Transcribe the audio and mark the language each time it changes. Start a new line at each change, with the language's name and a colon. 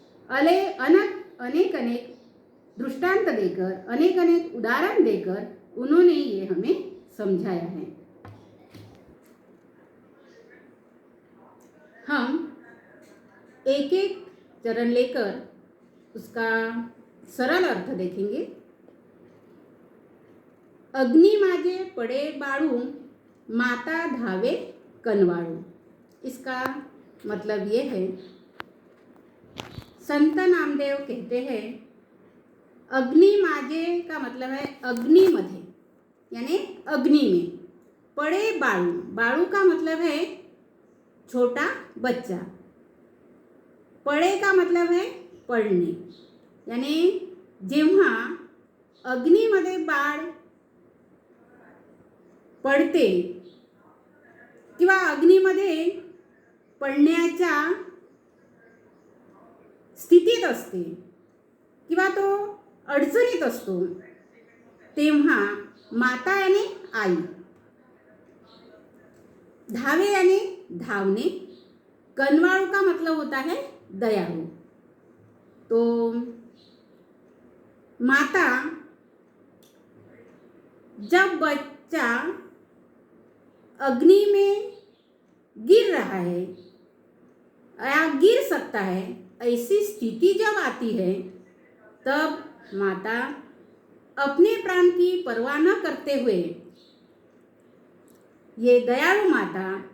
Hindi: अनेक अनेक दृष्टांत देकर, अनेक अनेक उदाहरण देकर उन्होंने ये हमें समझाया है। हम एक एक चरण लेकर उसका सरल अर्थ देखेंगे।
Marathi: अग्नि मागे पड़े बाळू, माता धावे कनवाळू।
Hindi: इसका मतलब ये है, संत नामदेव कहते हैं अग्नि मागे का मतलब है अग्नि मध्ये, यानी अग्नि में। पड़े बाळू, बाळू का मतलब है छोटा बच्चा। पड़े का मतलब है
Marathi: पडणे, यानी जेव्हा अग्नीमध्ये बाळ पडते किंवा अग्नीमध्ये पडण्याच्या स्थितीत असते किंवा तो अडचणीत असतो, तेव्हा माता यानी आई,
Hindi: धावे यानी धावणे, कनवाळू का मतलब होता है दयालु। तो माता जब बच्चा अग्नि में गिर रहा है या गिर सकता है, ऐसी स्थिति जब आती है, तब माता अपने प्राण की परवाह न करते हुए, ये दयालु माता